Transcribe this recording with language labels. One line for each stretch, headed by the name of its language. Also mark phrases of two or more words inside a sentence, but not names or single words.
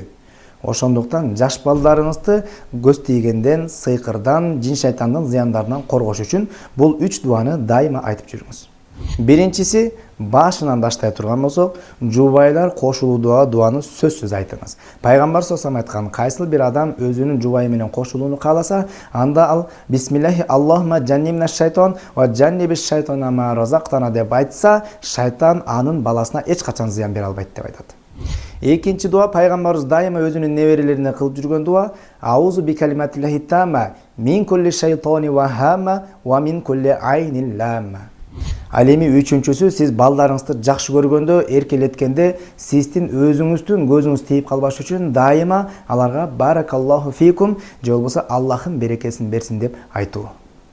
Kyrgyz: Ошондуктан жаш балдарыңызды көз тийгенден, сыйкырдан, жин шайтандын зыяндарынан коргош үчүн бул 3 дуаны дайыма айтып жүрүңүз. Биринчиси, башынан баштай турган болсок, жубайлар кошулуу дуаны сөзсүз айтыңыз. Пайгамбар
Arabic: صلى الله عليه
Kyrgyz: айткан, кайсыл бир адам өзүнүн жубайы менен кошулууну кааласа, анда ал
Arabic: بسم الله اللهم جنبنا الشيطان وجنب الشيطان ما رزقتنا
Kyrgyz: деп айтса, шайтан анын баласына эч качан зыян бере албайт деп айтат. Экинчи дуа пайгамбарыбыз дайыма өзүнүн неберелерине кылып жүргөн дуа:
Arabic: أعوذ بكلمات الله التامة من كل شيطان وهامة ومن كل عين لامة.
Kyrgyz: Ал эми үчүнчүсү, сиз балдарыңызды жакшы көргөндө, эркелеткенде сиздин өзүңүздүн көзүңүз тийип калбаш үчүн дайыма аларга
Arabic: بارك الله فيكم
Kyrgyz: же болбосо Аллахым берекесин берсин деп айтуу.